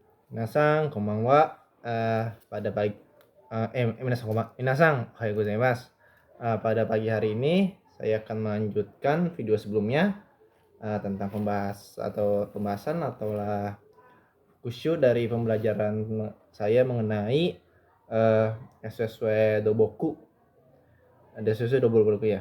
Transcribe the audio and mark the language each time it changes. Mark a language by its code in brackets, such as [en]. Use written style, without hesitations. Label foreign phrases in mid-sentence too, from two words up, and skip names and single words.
[ja] 皆さん、こんばんは. [id] Pada pagi [ja] 皆さん、おはようございます. [id] Pada pagi hari ini saya akan melanjutkan video sebelumnya tentang pembahasan ataulah kusyu dari pembelajaran saya mengenai SSW Doboku. Ada SSW Doboku ya.